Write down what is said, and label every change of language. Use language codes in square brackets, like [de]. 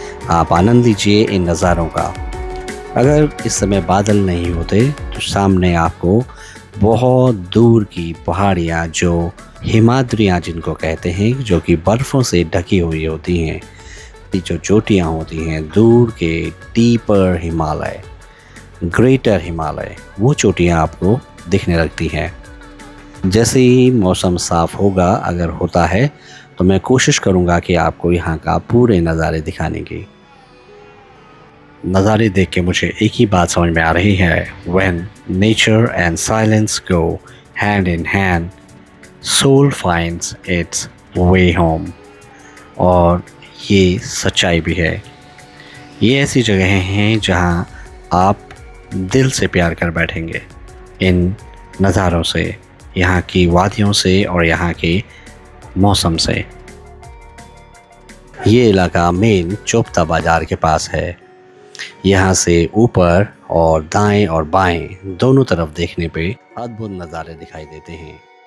[hi] आप आनंद लीजिए इन नज़ारों का। अगर इस समय बादल नहीं होते तो सामने आपको बहुत दूर की पहाड़ियाँ, जो हिमाद्रियाँ जिनको कहते हैं, जो कि बर्फ़ों से ढकी हुई होती हैं, जो चोटियाँ होती हैं दूर के डीपर हिमालय, ग्रेटर हिमालय, वो चोटियाँ आपको दिखने लगती हैं। जैसे ही मौसम साफ़ होगा, अगर होता है, तो मैं कोशिश करूँगा कि आपको यहाँ का पूरे नज़ारे दिखाने की। नज़ारे देख के मुझे एक ही बात समझ में आ रही है, [en] When nature and silence go hand in hand, soul finds its way home। [hi] और ये सच्चाई भी है। ये ऐसी जगहें हैं जहाँ आप दिल से प्यार कर बैठेंगे इन नज़ारों से, यहाँ की वादियों से और यहाँ के मौसम से। ये इलाका मेन चोपता बाज़ार के पास है। यहाँ से ऊपर और दाएं और बाएं दोनों तरफ देखने पे अद्भुत नज़ारे दिखाई देते हैं।